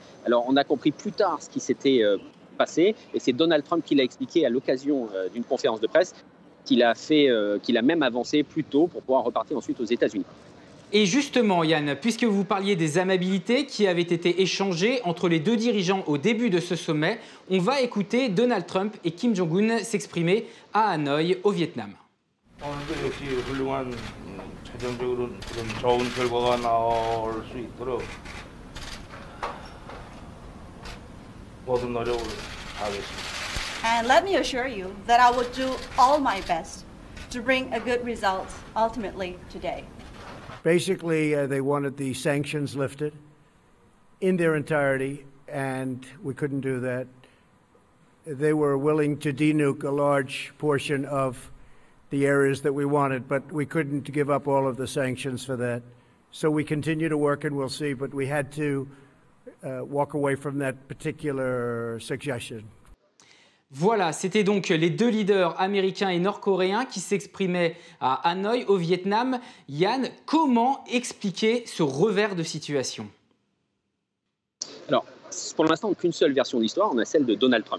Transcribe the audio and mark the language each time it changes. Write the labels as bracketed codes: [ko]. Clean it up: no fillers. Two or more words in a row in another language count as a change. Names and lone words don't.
[fr] Alors on a compris plus tard ce qui s'était passé et c'est Donald Trump qui l'a expliqué à l'occasion d'une conférence de presse qu'il a même avancé plus tôt pour pouvoir repartir ensuite aux États-Unis. Et justement, Yann, puisque vous parliez des amabilités qui avaient été échangées entre les deux dirigeants au début de ce sommet, on va écouter Donald Trump et Kim Jong-un s'exprimer à Hanoï, au Vietnam. [ko] 오늘도 역시 훌륭한 최종적으로 좀 좋은 결과가 나올 수 있도록 모든 노력을 하겠습니다. [en] And let me assure you that I will do all my best to bring a good result ultimately today. Basically, they wanted the sanctions lifted in their entirety, and we couldn't do that. They were willing to denuke a large portion of the areas that we wanted, but we couldn't give up all of the sanctions for that. So we continue to work, and we'll see, but we had to walk away from that particular suggestion. [fr] Voilà, c'était donc les deux leaders américains et nord-coréens qui s'exprimaient à Hanoï, au Vietnam. Yann, comment expliquer ce revers de situation ? Alors, pour l'instant, qu'une seule version de l'histoire, on a celle de Donald Trump.